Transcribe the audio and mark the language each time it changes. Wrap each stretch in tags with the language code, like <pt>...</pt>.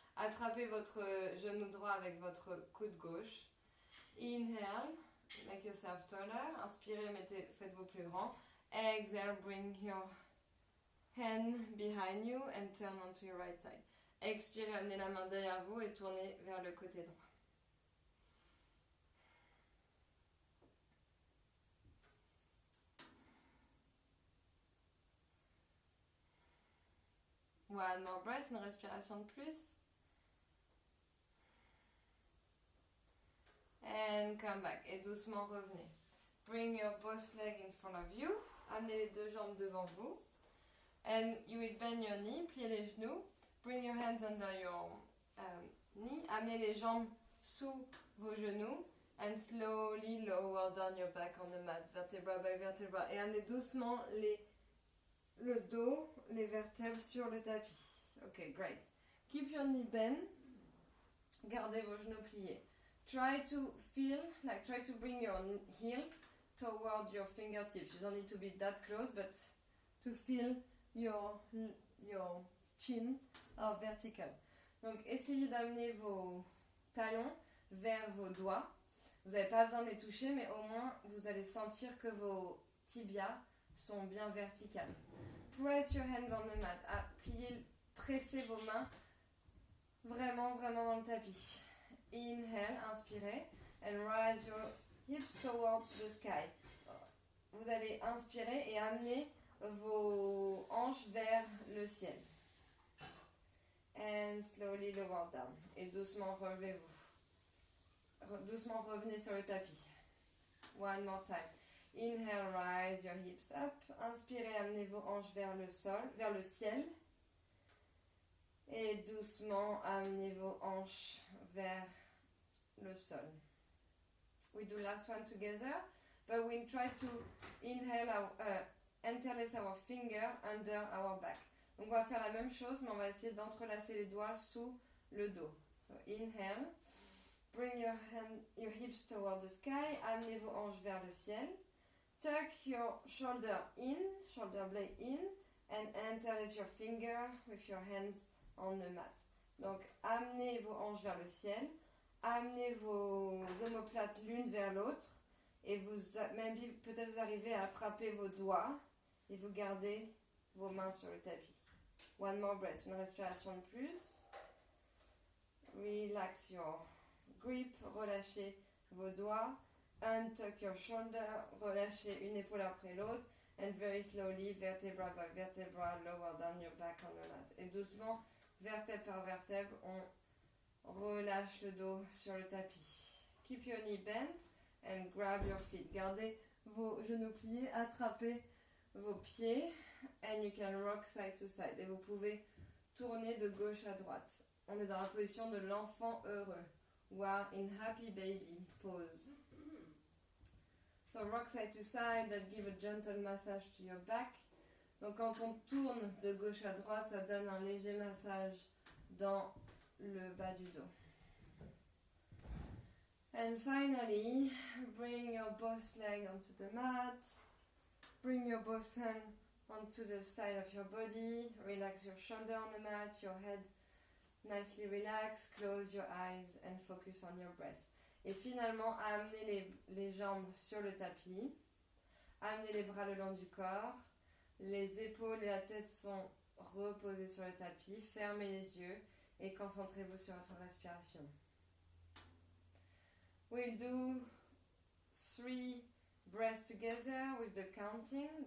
<fr>Attrapez votre genou droit avec votre coude gauche.</fr> <en>Inhale, make yourself taller.</en> <fr>Inspirez, faites-vous plus grand.</fr> <en>Exhale, bring your hand behind you and turn onto your right side.</en> <fr>Expirez, amenez la main derrière vous et tournez vers le côté droit.</fr> <en>One more breath,</en> <fr>une respiration de plus.</fr> <en>And come back.</en> <fr>Et doucement revenez.</fr> <en>Bring your both legs in front of you.</en> <fr>Amenez les deux jambes devant vous.</fr> <en>And you will bend your knee,</en> <fr>pliez les genoux.</fr> <en>Bring your hands under your knee.</en> <fr>Amenez les jambes sous vos genoux.</fr> <en>And slowly lower down your back on the mat, vertebra by vertebra.</en> <fr>Et amenez doucement le dos, les vertèbres sur le tapis.</fr> <en>Ok, great. Keep your knee bent.</en> <fr>Gardez vos genoux pliés.</fr> <en>Try to bring your heel toward your fingertips. You don't need to be that close, but to feel your chin are vertical.</en> <fr>Donc essayez d'amener vos talons vers vos doigts. Vous n'avez pas besoin de les toucher, mais au moins vous allez sentir que vos tibias sont bien verticales.</fr> <en>Press your hands on the mat.</en> <fr>Pressez vos mains vraiment dans le tapis.</fr> <en>Inhale,</en> <fr>inspirez,</fr> <en>and rise your hips towards the sky.</en> <fr>Vous allez inspirer et amener vos hanches vers le ciel.</fr> <en>And slowly lower down.</en> <fr>Et doucement relevez-vous. Doucement revenez sur le tapis.</fr> <en>One more time. Inhale, rise your hips up.</en> <fr>Inspirez, amenez vos hanches vers le sol, vers le ciel. Et doucement, amenez vos hanches vers le sol.</fr> <en>We do last one together, but we try to inhale interlace our finger under our back.</en> <fr>Donc on va faire la même chose, mais on va essayer d'entrelacer les doigts sous le dos.</fr> <en>So inhale, bring your hips toward the sky,</en> <fr>amenez vos hanches vers le ciel.</fr> <en>Tuck your shoulder blade in, and interlace your finger with your hands on the mat.</en> <fr>Donc amenez vos hanches vers le ciel, amenez vos omoplates l'une vers l'autre, et peut-être vous arrivez à attraper vos doigts et vous gardez vos mains sur le tapis.</fr> <en>One more breath,</en> <fr>une respiration de plus.</fr> <en>Relax your grip,</en> <fr>relâchez vos doigts.</fr> <en>Untuck your shoulder,</en> <fr>relâchez une épaule après l'autre.</fr> <en>And very slowly, vertebra by vertebra, lower down your back on the mat.</en> <fr>Et doucement, vertèbre par vertèbre, on relâche le dos sur le tapis.</fr> <en>Keep your knee bent and grab your feet.</en> <fr>Gardez vos genoux pliés, attrapez vos pieds.</fr> <en>And you can rock side to side.</en> <fr>Et vous pouvez tourner de gauche à droite. On est dans la position de l'enfant heureux.</fr> <en>We are in happy baby pose. So rock side to side, that give a gentle massage to your back.</en> <fr>Donc quand on tourne de gauche à droite, ça donne un léger massage dans le bas du dos.</fr> <en>And finally, bring your both leg onto the mat. Bring your both hand onto the side of your body. Relax your shoulder on the mat, your head nicely relaxed. Close your eyes and focus on your breath.</en> <fr>Et finalement, amenez les jambes sur le tapis. Amenez les bras le long du corps. Les épaules et la tête sont reposées sur le tapis. Fermez les yeux et concentrez-vous sur votre respiration.</fr> <en>We'll do 3 breaths together with the counting.</en>